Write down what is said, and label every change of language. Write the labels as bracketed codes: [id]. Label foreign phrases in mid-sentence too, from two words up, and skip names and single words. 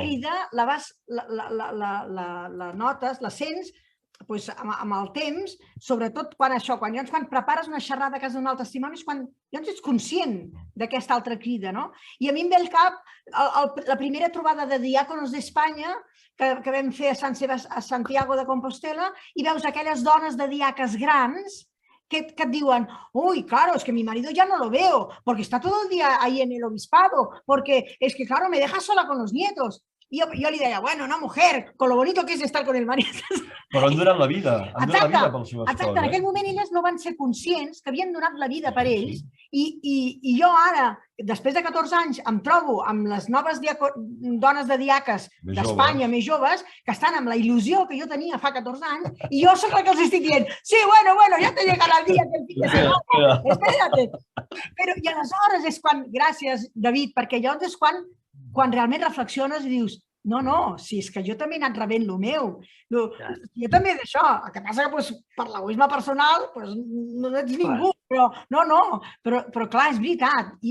[ca] I aquesta crida la notes, la sents amb el temps, sobretot quan prepares una xerrada a casa d'un altre testimoni, és quan ets conscient d'aquesta altra crida. I a mi em ve al cap la primera trobada de diàconos d'Espanya que vam fer a Santiago de Compostela, i veus aquelles dones de diaques grans que et diuen, [es] uy, claro, es que mi marido ya no lo veo, porque está todo el día ahí en el obispado, porque es que, claro, me deja sola con los nietos. [ca] I jo li deia, [es] bueno, una mujer, con lo bonito que es estar con el marido. [ca] Però han donat la vida, pel seu espòs. Exacte, en aquell moment elles no van ser conscients que havien donat la vida per ells, i jo ara, després de 14 anys, em trobo amb les noves dones de diaques d'Espanya més joves, que estan amb la il·lusió que jo tenia fa 14 anys, i jo soc la que els estic dient, sí, bueno, [es] ya te llegarà el dia que el fin de semana, espérate. [ca] I aleshores és quan, gràcies, David, perquè llavors és quan realment reflexiones i dius, no, si és que jo també he anat rebent el meu. Jo també d'això. El que passa que per l'egoisme personal no ets ningú, però clar, és veritat.